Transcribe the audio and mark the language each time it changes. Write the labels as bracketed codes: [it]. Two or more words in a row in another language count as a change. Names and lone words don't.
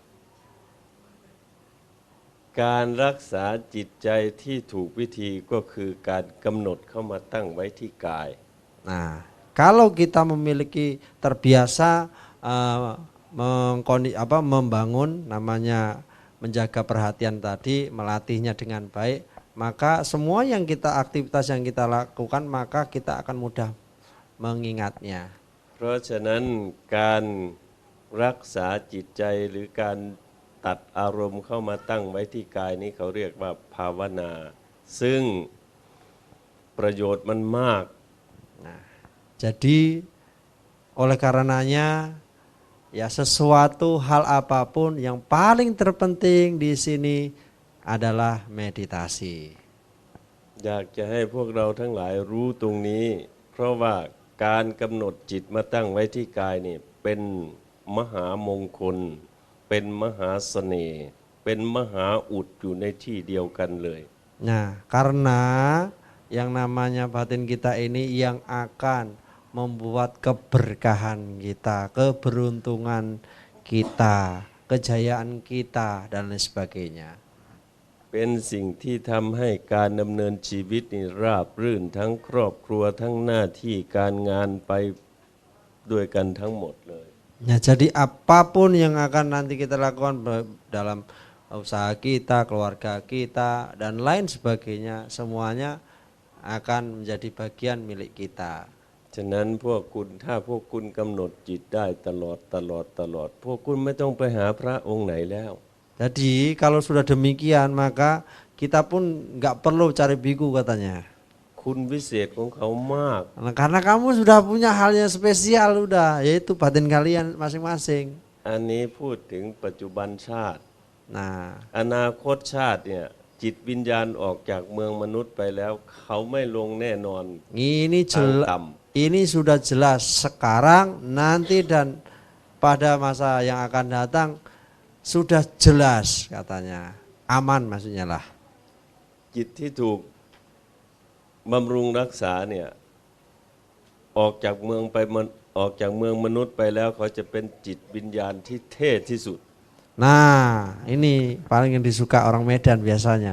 [th] การรักษาจิตใจที่ถูกวิธีก็คือการกำหนดเข้ามาตั้งไว้ที่กาย [id] Nah, kalau kita memiliki terbiasa membangun namanya menjaga perhatian tadi, melatihnya dengan baik, maka semua yang kita aktivitas yang kita lakukan maka kita akan mudah mengingatnya. [th] เพราะฉะนั้นการรักษาจิตใจหรือการตัดอารมณ์เข้ามาตั้งไว้ที่กายนี้เขาเรียกว่าภาวนา ซึ่งประโยชน์มันมาก [id] Jadi oleh karenanya ya sesuatu hal apapun yang paling terpenting di sini adalah meditasi. [th] อยากจะให้พวกเราทั้งหลายรู้ตรงนี้ เพราะว่าการกำหนดจิตมาตั้งไว้ที่กายนี่เป็นมหามงคล เป็นมหาเสน่ห์เป็นมหาอุดอยู่ในที่เดียวกันเลย [id] Nah, karena yang namanya batin kita ini yang akan membuat keberkahan kita, keberuntungan kita, kejayaan kita dan lain sebagainya. [th] เป็นสิ่งที่ทำให้การดำเนินชีวิตนี่ราบรื่นทั้งครอบครัวทั้งหน้าที่การงานไปด้วยกันทั้งหมดเลย [id] Ya, jadi apapun yang akan nanti kita lakukan dalam usaha kita, keluarga kita dan lain sebagainya, semuanya akan menjadi bagian milik kita. [th] ฉะนั้นพวกคุณถ้าพวกคุณกำหนดจิตได้ตลอดพวกคุณไม่ต้องไปหาพระองค์ไหนแล้ว [id] Jadi kalau sudah demikian maka kita pun nggak perlu cari biku katanya. [th] คุณวิเศษของเขามาก [id] Nah, karena kamu sudah punya hal yang spesial udah, yaitu batin kalian masing-masing. [th] อันนี้พูดถึงปัจจุบันชาติ [id] Nah, [th] อนาคตชาติเนี่ยจิตวิญญาณออกจากเมืองมนุษย์ไปแล้ว เขาไม่ลงแน่นอน [id] ini sudah jelas sekarang, nanti dan pada masa yang akan datang sudah jelas katanya. Aman maksudnya lah. [th] จิตที่ถูกบำรุงรักษาเนี่ยออกจากเมืองมนุษย์ไปแล้วเขาจะเป็นจิตวิญญาณที่เท่ที่สุด [id] Nah, ini paling yang disuka orang Medan biasanya.